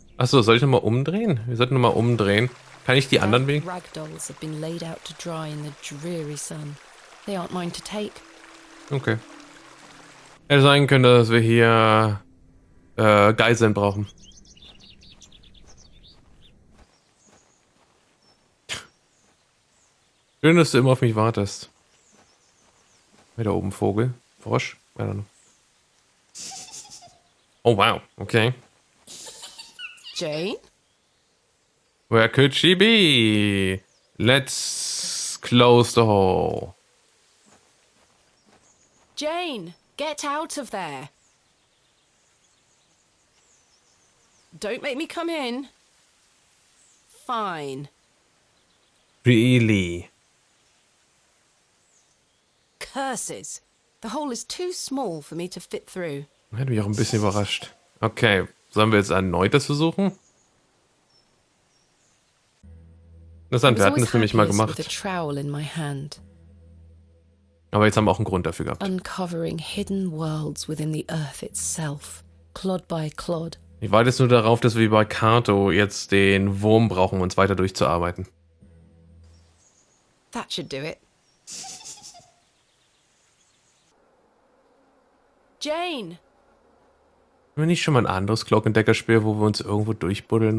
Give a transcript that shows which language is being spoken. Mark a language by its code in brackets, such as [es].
[de] Achso, soll ich nochmal umdrehen? Wir sollten nochmal umdrehen. Kann ich die anderen Wege? [en] Ragdolls have been laid out to dry in the dreary sun. They aren't mine to take. Okay. [de] Hätte sein können, dass wir hier Geiseln brauchen. Schön, dass du immer auf mich wartest. Da oben Vogel. Frosch? [en] I don't know. Oh wow, okay. Jane? Where could she be? Let's close the hole. Jane, get out of there. Don't make me come in. Fine. Really? Curses. The hole is too small for me to fit through. [de] Hat mich auch ein bisschen überrascht. Okay, sollen wir jetzt erneut das versuchen? Interessant, wir hatten das nämlich mal gemacht. [en] With a trowel in my hand. [de] Aber jetzt haben wir auch einen Grund dafür gehabt. [en] Uncovering hidden worlds within the earth itself, clod by clod. [de] Ich warte jetzt nur darauf, dass wir wie bei Kato jetzt den Wurm brauchen, um uns weiter durchzuarbeiten. [en] That should do it. Jane! [de] Haben wir nicht schon mal ein anderes Glockendeckerspiel, wo wir uns irgendwo durchbuddeln